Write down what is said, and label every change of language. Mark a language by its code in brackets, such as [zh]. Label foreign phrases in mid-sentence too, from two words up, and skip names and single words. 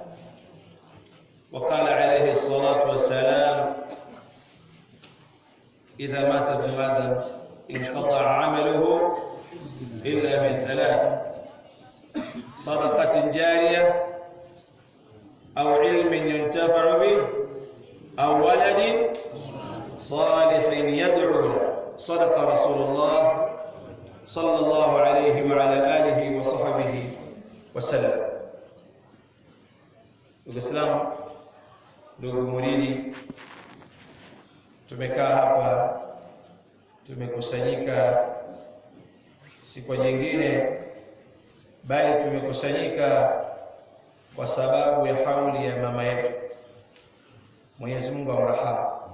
[ar] وقال عليه الصلاة والسلام: إذا مات ابن آدم انقطع عمله إلا من ثلاث: صدقة جارية أو علم ينتفع به أو ولد صالح يدعو له. صدق رسول الله صلى الله عليه وعلى آله وصحبه وسلم. [sw] Uislamu, ndugu muridi, tumekaa hapa, tumekusanyika si kwa nyingine bali tumekusanyika kwa sababu ya hauli ya mama yetu, Mwenyezi Mungu amrahamu.